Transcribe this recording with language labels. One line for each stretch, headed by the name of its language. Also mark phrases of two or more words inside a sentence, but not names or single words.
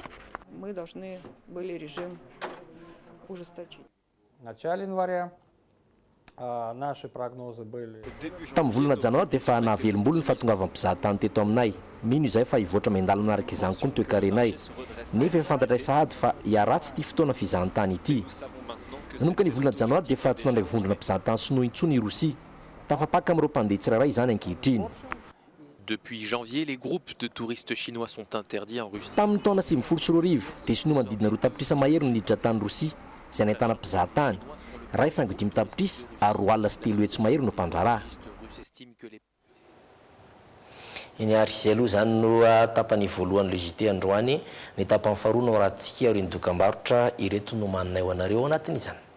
Malagasy: Tamin'ny volana janoary dia efa nahavelom-bola ny fahatongavam-mpizahatany teto aminay mino izay fa hivoatra miandalo manaraka izany koa ny toe-karenay nefa efa fantatra sahady fa hiaratsy ity fotoana fizahantany ity. Nanomboka ny volana janoary dia efa tsy nandray vondrona mpizahatany sinoa intsony Rosia tafapaka amin'ireo mpandeha tsirairay izany ankehitriny.
French: Depuis janvier, les groupes de touristes chinois sont interdits en Russie.
Malagasy: Tamin'ny taona 2024 dia sinoa manodidina 2 tapitrisa mahery no niditra tany Rosia izay nahitana mpizahatany ray faingo 5 tapitrisa ary 3 alina sy 3 hetsy mahery no mpandraraha. Iny ary izay aloha zany no tapany voalohany légité androany ny tapany faharoa no rahantsika ary ny dokam-barotra ireto no mananay ho anareo anatin'izany.